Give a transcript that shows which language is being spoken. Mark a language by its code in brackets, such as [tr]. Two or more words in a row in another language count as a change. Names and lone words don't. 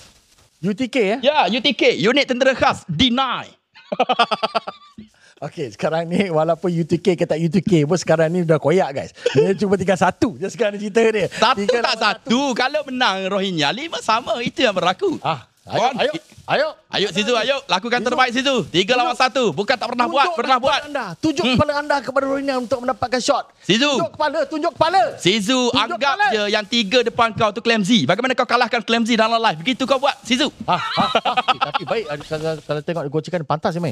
[ms] UTK ya? Ya, UTK, unit tentera khas. D9. Okey, sekarang ni walaupun UTK ke tak UTK pun sekarang ni dah koyak guys. Dia cuma tinggal 1 je sekarang ni cerita dia. Satu tak satu. Kalau menang Rohingya, 5 sama. Itu yang berlaku. Ayo Sizu, ayo. Lakukan terbaik Sizu. 3 lawan 1. Bukan tak pernah buat, pernah buat. Tunjuk kepala anda kepada Rohingya untuk mendapatkan shot. Sizu. Tunjuk kepala. Sizu, anggap je yang 3 depan kau tu Clemzy. Bagaimana kau kalahkan Clemzy dalam live? Begitu kau buat, Sizu. Tapi baik kalau tengok gocekan pantas je main.